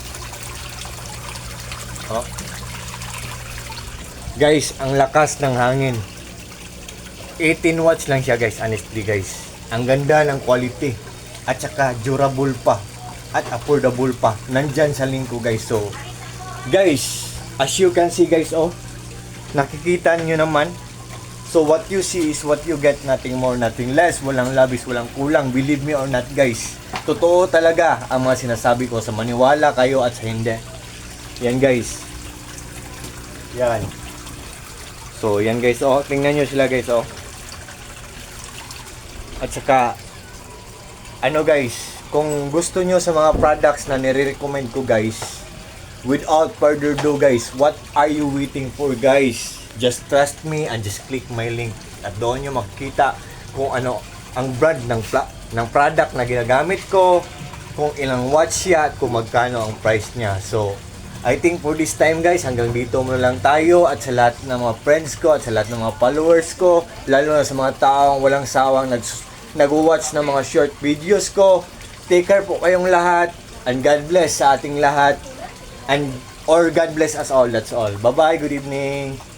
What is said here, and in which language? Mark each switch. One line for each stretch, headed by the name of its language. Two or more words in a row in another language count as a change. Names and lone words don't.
Filipino: Oh. Guys, ang lakas ng hangin. 18 watts lang siya guys, honestly guys. Ang ganda ng quality. At saka durable pa. At affordable pa. Nandyan sa link ko guys. So guys,
English: as you can see guys, oh,
Filipino: nakikita nyo naman.
English: So what you see is what you get, nothing more, nothing less.
Filipino: Walang labis, walang kulang.
English: Believe me or not guys,
Filipino: totoo talaga ang mga sinasabi ko. Sa maniwala kayo at sa hindi. Yan guys. Yan. So yan guys, oh, tingnan nyo sila guys, oh. At saka ano guys, kung gusto nyo sa mga products na nire-recommend ko guys,
English: without further ado guys, what are you waiting for guys? Just trust me and just click my link.
Filipino: At doon nyo makikita kung ano ang brand ng product na ginagamit ko, kung ilang watts siya, at kung magkano ang price niya.
English: So I think for this time guys,
Filipino: hanggang dito muna lang tayo. At sa lahat ng mga friends ko, at sa lahat ng mga followers ko, lalo na sa mga taong walang sawang nag-watch ng mga
English: short videos
Filipino: ko,
English: take care
Filipino: po kayong lahat, and
English: God bless
Filipino: sa ating lahat,
English: or God bless us all. That's all. Bye bye, good evening.